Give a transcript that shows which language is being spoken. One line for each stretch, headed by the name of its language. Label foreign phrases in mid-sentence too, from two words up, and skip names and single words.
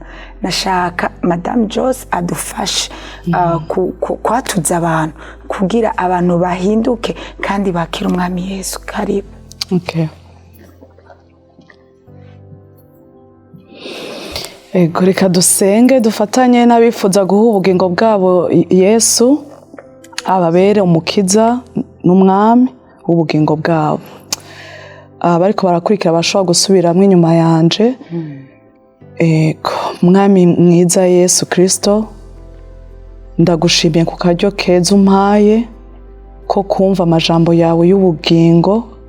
Rundi: Nashaka Madame Joss adufashe kwatuza abantu kugira abantu bahinduke kandi bakira umwami Yesu. Karibu. Okay. Reka dusenge dufatanye n'abifuza guha ubugingo bwabo Yesu ababere umukiza n'umwami w'ubugingo bwabo. Bariko barakurikira bashobora gusubiramo inyuma yanje. Mwami mwiza Yesu Kristo ndagushimiye ku karyo keza umpaye ko kumva amajambo yawe y'ubugingo.